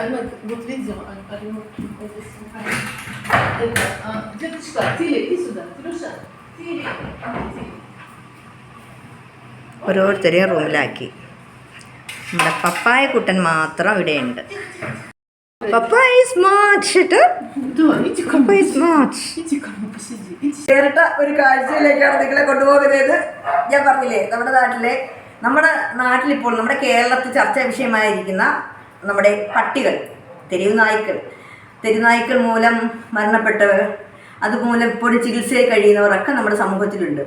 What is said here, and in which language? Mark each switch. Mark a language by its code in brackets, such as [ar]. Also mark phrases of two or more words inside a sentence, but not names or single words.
[ml] ഓരോരുത്തരെയും റൂമിലാക്കി. നമ്മുടെ പപ്പായ കുട്ടൻ മാത്രം ഇവിടെയുണ്ട്. [en] Папа is smart. [ru] Да, иди ко [en] Papa [ru] мне. [en] is smart. [ru] Иди ко мне, посиди. Иди. [ml] വേറിട്ട ഒരു കാഴ്ചയിലേക്കാണ് നിങ്ങളെ കൊണ്ടുപോകുന്നത്. ഞാൻ പറഞ്ഞില്ലേ, നമ്മുടെ നാട്ടിലിപ്പോൾ നമ്മുടെ കേരളത്തിൽ ചർച്ചാ വിഷയമായിരിക്കുന്ന നമ്മുടെ പട്ടികൾ, തെരുവുനായ്ക്കൾ മൂലം മരണപ്പെട്ടവർ, അതുമൂലം ഇപ്പോഴും ചികിത്സയിൽ കഴിയുന്നവരൊക്കെ നമ്മുടെ സമൂഹത്തിലുണ്ട്.